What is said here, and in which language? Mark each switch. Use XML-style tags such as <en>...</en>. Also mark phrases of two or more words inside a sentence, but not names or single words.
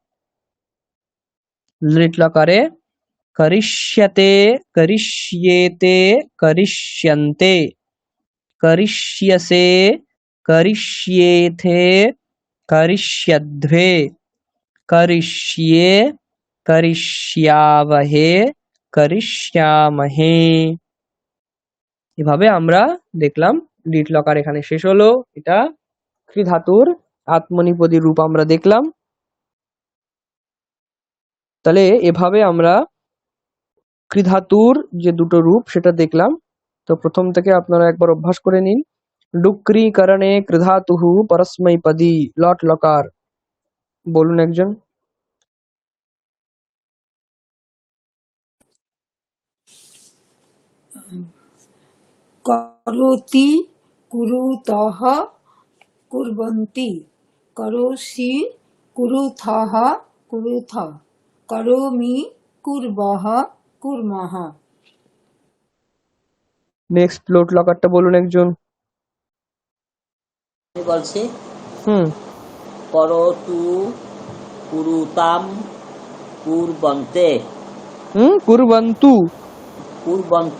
<sa>लिट लकारे करिष्यते करिष्येते करिष्यन्ते करिष्यसे करिष्येथे करिष्यध्वे करिष्ये करिष्यावहे करिष्यामहे</sa> <bn>এভাবে আমরা দেখলাম লিট লকার এখানে শেষ হলো। এটা ক্রি ধাতুর আত্মনিপদী রূপ আমরা দেখলাম। তাহলে এভাবে আমরা ক্রি ধাতুর যে দুটো রূপ সেটা দেখলাম। তো প্রথম থেকে আপনারা একবার অভ্যাস করে নিন।</bn> <sa>ডুক্রিকরণে কৃধাতুহু পরস্মৈপদী লট লকার</sa> <bn>বলুন একজন।</bn> <sa>करोति कुरुतः कुर्वन्ति करोषि कुरुथः कुरुथ करोमि कुर्वः कुर्मः</sa> <bn>নেক্সট লোট লকারটা বলুন একজন। আমি বলছি হুম</bn> <sa>করতু কুরুতাম কুরবন্তে কুরবন্তু কুরবন্তু</sa>